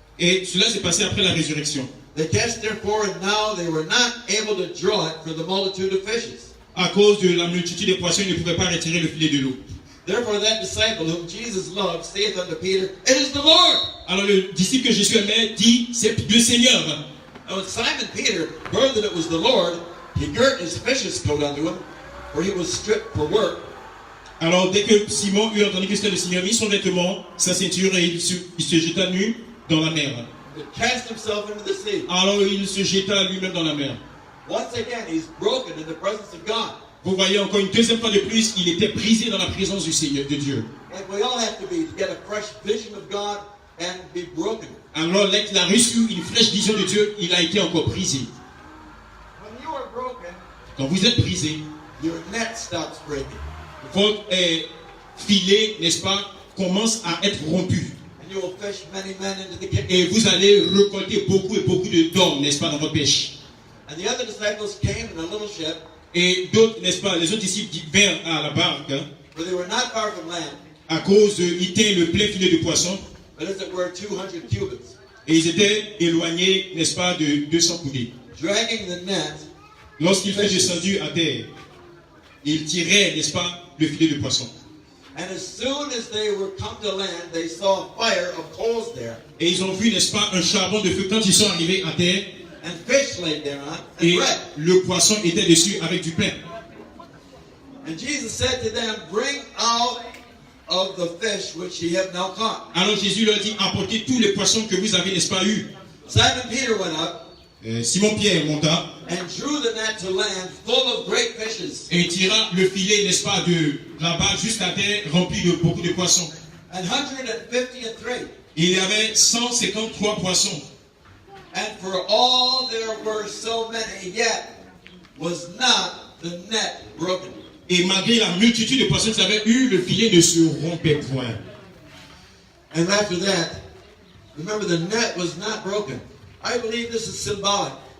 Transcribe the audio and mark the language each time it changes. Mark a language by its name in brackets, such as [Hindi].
[French] Et cela s'est passé après la résurrection. [English] They cast therefore, and now they were not able to draw it for the multitude of fishes. [French] À cause de la multitude des poissons, ils ne pouvaient pas retirer le filet de l'eau. [English] Therefore that disciple whom Jesus loved saith unto Peter, It is the Lord. [French] Alors le disciple que Jésus aimait dit, c'est le Seigneur. [English] Now when Simon Peter heard that it was the Lord, he girt his fisher's coat unto him, for he was stripped for work. [French] Alors dès que Simon eut entendu que c'était le Seigneur, mit son vêtement, sa ceinture et il se jeta nu dans la mer. [English] He cast himself into the sea. [French] Alors il se jeta lui-même dans la mer. [English] Once again, he's broken in the presence of God. [French] Vous voyez encore une deuxième fois de plus, il était brisé dans la présence du Seigneur, de Dieu. [English] Like we all have to be to get a fresh vision of God and be broken. [French] Alors là, il a reçu une fraîche vision de Dieu, il a été encore brisé. [English] When you are broken, [French] Quand vous êtes brisé, [English] your net stops breaking. [French] votre filet, n'est-ce pas, commence à être rompu. [English] And you will fish many men into the kingdom. [French] Et vous allez récolter beaucoup et beaucoup d'hommes, n'est-ce pas, dans votre pêche. [English] And the other disciples came in a little ship, [French] Et d'autres, n'est-ce pas, les autres disciples vinrent à la barque, hein, [English] for they were not far from land, [French] à cause ils étaient le plein filet de poissons, [English] but as it were 200 cubits, [French] et ils étaient éloignés, n'est-ce pas, de 200 coudées. [English] dragging the net. [French] Lorsqu'ils furent descendus à terre, ils tiraient, n'est-ce pas, le filet de poissons. [English] And as soon as they were come to land, they saw a fire of coals there, [French] Et ils ont vu, n'est-ce pas, un charbon de feu quand ils sont arrivés à terre, [English] and fish laid thereon, and [French] et [English] bread. [French] le poisson était dessus avec du pain. [English] And Jesus said to them, Bring out of the fish which ye have now caught. [French] Alors Jésus leur dit, apportez tous les poissons que vous avez, n'est-ce pas, eu. [English] Simon Peter went up [French] Simon-Pierre monta [English] and drew the net to land full of great fishes, [French] et tira le filet, n'est-ce pas, de là-bas jusqu'à terre, rempli de beaucoup de poissons. [English] and 153. [French] Il y avait 153 poissons. [English] And for all there were so many, yet was not the net broken. [French] Et malgré la multitude de poissons qu'ils avaient eu, le filet ne se rompait point. [English] And after that, remember the net was not broken. I believe this is symbolic.